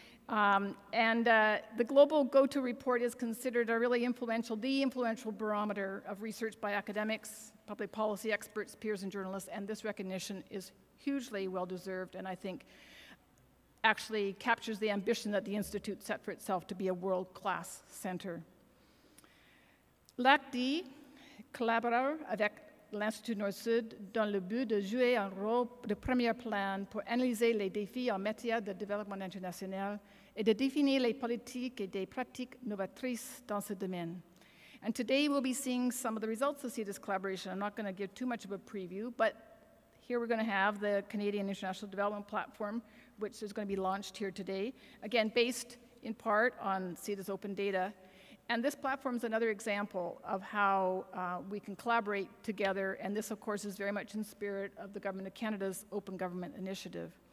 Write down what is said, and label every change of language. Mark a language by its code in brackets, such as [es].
[en] The Global Go-To report is considered a really the influential barometer of research by academics, public policy experts, peers, and journalists, and this recognition is hugely well-deserved, and I think actually captures the ambition that the Institute set for itself to be a world-class center. [fr] L'ACDI collabore avec l'Institut Nord-Sud dans le but de jouer un rôle de premier plan pour analyser les défis en matière de développement international et de définir les politiques et des pratiques novatrices dans ce domaine. [en] And today we'll be seeing some of the results of CIDA's collaboration. I'm not going to give too much of a preview, but here we're going to have the Canadian International Development Platform, which is going to be launched here today, again, based in part on CIDA's open data. And this platform is another example of how we can collaborate together, and this, of course, is very much in spirit of the Government of Canada's Open Government Initiative.